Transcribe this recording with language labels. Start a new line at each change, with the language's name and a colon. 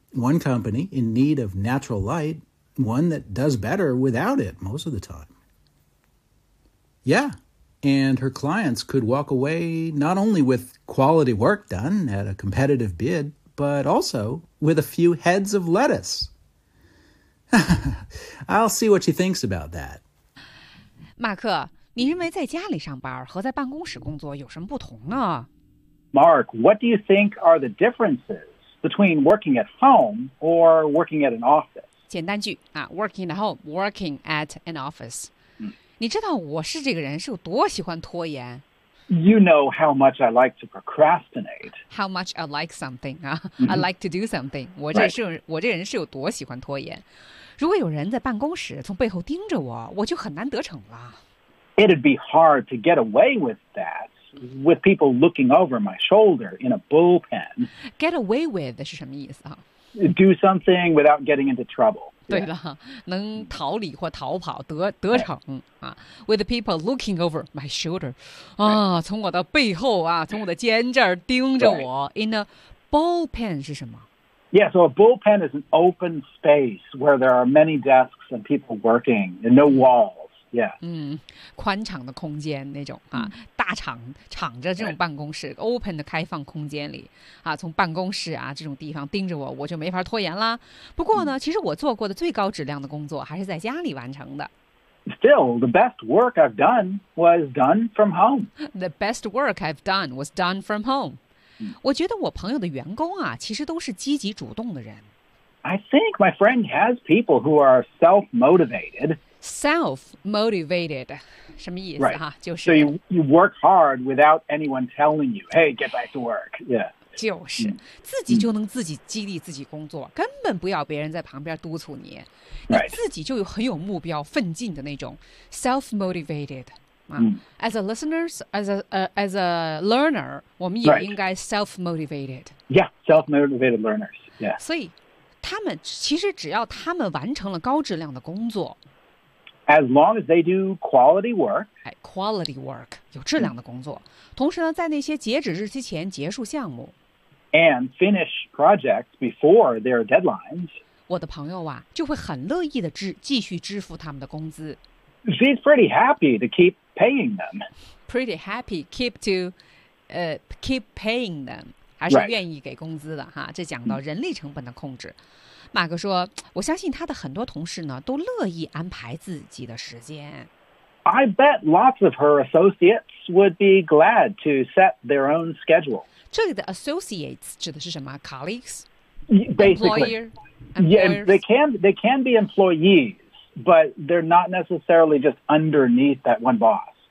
English: One company in need of natural light, one that does better without it most of the time. Yeah, and her clients could walk away not only with quality work done at a competitive bid, but also with a few heads of lettuce. I'll see what she thinks about that.
Chinese: 马克，你认为在家里上班和在办公室工作有什么不同呢？
English: Mark, what do you think are the differences between working at home or working at an office?
Chinese: 简单句啊 ,
English: working at home, working at an office.
Chinese: 你知道我是这个人是有多喜欢拖延
English: ？You know how much I like to procrastinate. How much I like something 啊、I like to do something.
Chinese: 我这是、
English: right.
Chinese: 我这人是有多喜欢拖延？如果有人在办公室从背后盯着我，我就很难得逞了。
English: It'd be hard to get away with that with people looking over my shoulder in a bullpen.
Chinese: Get away with 是什么意思啊
English: ？Do something without getting into trouble.
Chinese: 对了，能逃离或逃跑得逞、right. 啊 ，
English: with people looking over my shoulder，
Chinese: 啊，
English: right.
Chinese: 从我的背后啊，从我的肩这儿盯着我。
English: Right. In a bullpen
Chinese: 是什么
English: ？Yeah, so a bullpen is an open space where there are many desks and people working and no walls. Yeah，
Chinese: 嗯，宽敞的空间那种啊， mm. 大敞着这种办公室、
English: right.
Chinese: ，open 的开放空间里啊，从办公室啊这种地方盯着我，我就没法拖延啦。不过呢，其实我做过的最高质量的工作还是在家里完成的。
English: Still, the best work I've done was done from home. The best work I've done was done from home.
Chinese: 我觉得我朋友的员工啊，其实都是积极主动的人。
English: I think my friend has people who are self-motivated.
Chinese: Self-motivated, 什么意思、
English: right.
Chinese: 啊、就是
English: So you work hard without anyone telling you, hey, get back to work. Yeah.
Chinese: 就是、mm. 自己就能自己激励自己工作、mm. 根本不要别人在旁边督促你、
English: right.
Chinese: 你自己就有很有目标奋进的那种 Self-motivated、 mm.
English: As a listener, as a learner,
Chinese: 我们也应该
English: self-motivated、 right. Yeah, self-motivated learners. Yeah.
Chinese: 所以他们其实只要他们完成了高质量的工作
English: As long as they do quality work,
Chinese: quality work 有质量的工作，同时呢，在那些截止日期前结束项目
English: ，and finish projects before their deadlines.
Chinese: 我的朋友啊，就会很乐意的继续支付他们的工资。
English: She's pretty happy to keep paying them. Pretty happy keep to, keep paying them.
Chinese: 还是愿意给工资的哈。这讲到人力成本的控制。马克说：“我相信他的很多同事呢，都乐意安排自己的时间。
English: I bet lots of her associates would be glad to set their own schedule.
Chinese: 这里的 associates 指的是什么 ？Colleagues,
English: basically, yeah, they can be employees, but they're not necessarily just underneath that one boss.